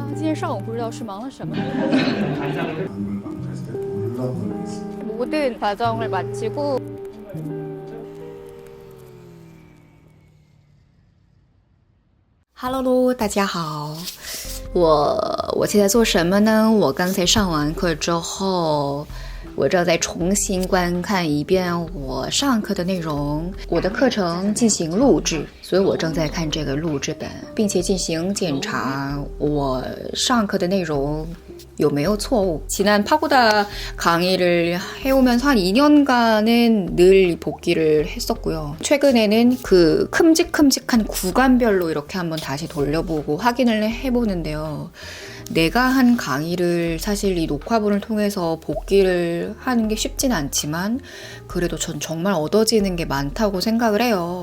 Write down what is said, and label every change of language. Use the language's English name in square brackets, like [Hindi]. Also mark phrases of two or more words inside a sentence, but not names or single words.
[Chinese] 天上午不知道是忙了什么， [Korean] 모든 과정을 마치고 [Chinese] Hello， 大家好。我现在做什么呢？我刚才上完课之后，我正在重新观看一遍我上课的内容，我的课程进行录制，所以我正在看这个录制本，并且进行检查我上课的内容有没有错误. [Korean] 지난 파고다 강의를 해오면서 한 2년간은 늘 복기를 했었고요. 최근에는 그 큼직큼직한 구간별로 이렇게 한번 다시 돌려보고 확인을 해보는데요. 내가 한 강의를 사실 이 녹화본을 통해서 복기를 하는 게 쉽진 않지만 그래도 전 정말 얻어지는 게 많다고 생각을 해요.